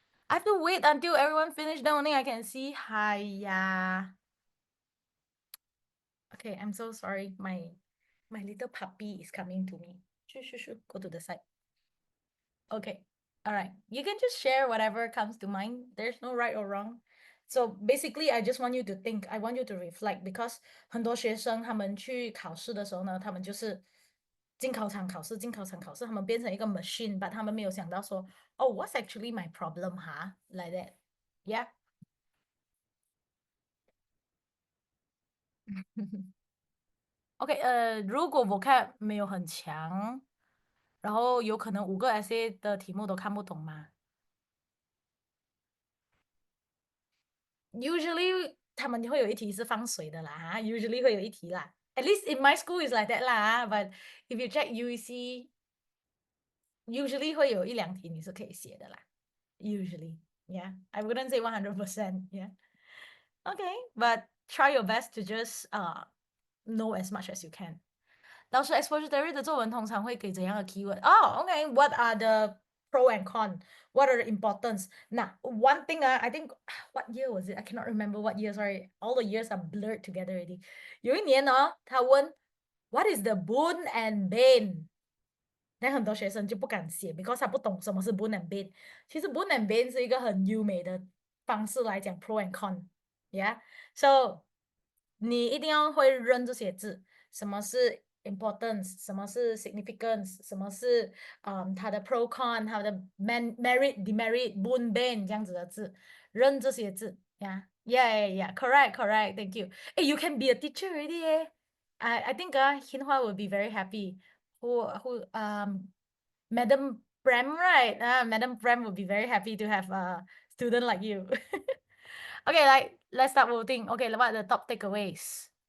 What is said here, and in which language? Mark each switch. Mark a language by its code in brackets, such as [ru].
[en] I have to wait until everyone finish, then only I can see. Hiya. Okay, I'm so sorry. My little puppy is coming to me. Shoo. Go to the side. Okay. All right. You can just share whatever comes to mind. There's no right or wrong. So basically, I just want you to think. I want you to reflect, because [zh] 很多学生他们去考试的时候呢，他们就是进考场考试，他们变成一个 machine， but 他们没有想到说， [en] Oh, what's actually my problem, huh? Like that. Yeah. [zh] OK，如果 vocab 没有很强，然后有可能5个 essay 的题目都看不懂吗？Usually 他们会有一题是放水的啦，usually 会有一题啦。 [en] At least in my school is like that 啦，but if you check UEC，usually [zh] 会有1-2题你是可以写的啦。 [en] Usually, yeah, I wouldn't say 100%, yeah. Okay, but try your best to just know as much as you can. [zh] 老师 expository 的作文通常会给怎样的 keyword? [en] Oh, okay. What are the pro and con? What are the importance? Now, one thing, I think, what year was it? I cannot remember what year. Sorry, all the years are blurred together already. [zh] 有一年呢，他问 [en] What is the boon and bane? [zh] 那很多学生就不敢写 because 他不懂什么是 boon and bane。其实 boon and bane 是一个很优美的方式来讲 pro and con。Yeah, so 你一定要会认这些字，什么是 importance， 什么是 significance， 什么是它的 pro con， 它的 merit demerit boon bane 这样子的字，认这些字。 [en] Yeah, correct, thank you. Hey, you can be a teacher already, eh? I think Hinhua will be very happy. Who Madam Prem, right? Madam Prem would be very happy to have a student like you. Okay, let's start voting. Okay, what are the top takeaways?